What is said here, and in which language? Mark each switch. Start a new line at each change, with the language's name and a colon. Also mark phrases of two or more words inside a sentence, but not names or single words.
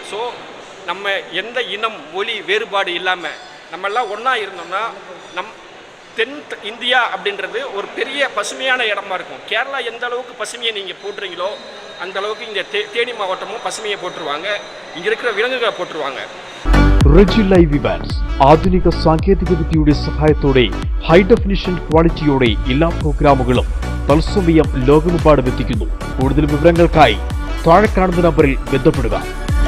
Tamil: ஸோ நம்ம எந்த இனம் மொழி வேறுபாடு இல்லாமல் நம்மெல்லாம் ஒன்றா இருந்தோம்னா தென் இந்தியா அப்படின்றது ஒரு பெரிய பசுமையான இடமா இருக்கும். கேரளா எந்த அளவுக்கு பசுமையை நீங்கள் போட்டுறீங்களோ அந்த அளவுக்கு இங்கே தேனி மாவட்டமும் பசுமையை போட்டுருவாங்க, இங்கே இருக்கிற விலங்குகளை போட்டுருவாங்க.
Malayalam: റെജി ലൈവ് ഇവന്റ്സ് ആധുനിക സാങ്കേതികവിദ്യയുടെ സഹായത്തോടെ ഹൈ ഡെഫിനിഷൻ ക്വാളിറ്റിയോടെ എല്ലാ പ്രോഗ്രാമുകളും തത്സമയം ലോകമെമ്പാടും എത്തിക്കുന്നു. കൂടുതൽ വിവരങ്ങൾക്കായി താഴെ കാണുന്ന നമ്പറിൽ ബന്ധപ്പെടുക.